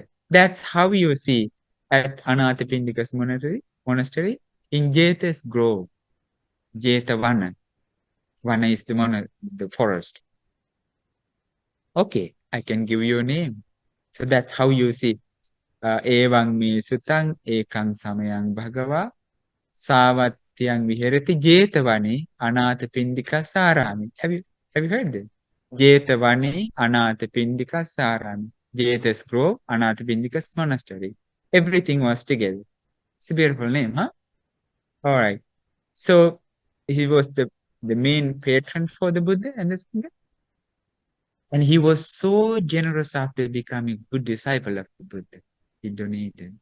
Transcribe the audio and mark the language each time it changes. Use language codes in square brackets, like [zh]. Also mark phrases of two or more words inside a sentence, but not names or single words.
[en] That's how you see at Anāthapiṇḍika's monastery in Jeta's grove. Jeta Vana. Vana is the forest. Okay, I can give you a name. So that's how you see. [pi] Evang me sutang ekang samayang bhagava savatyang viherati jetavani Anāthapiṇḍika sarami. [en] Have you heard this? [pi] Jetavani Anāthapiṇḍika sarami. [en] Jeta's grove, Anāthapiṇḍika's monastery. Everything was together. It's a beautiful name, huh? All right. So he was the main patron for the Buddha and the Sangha. And he was so generous after becoming a good disciple of the Buddha. He donated.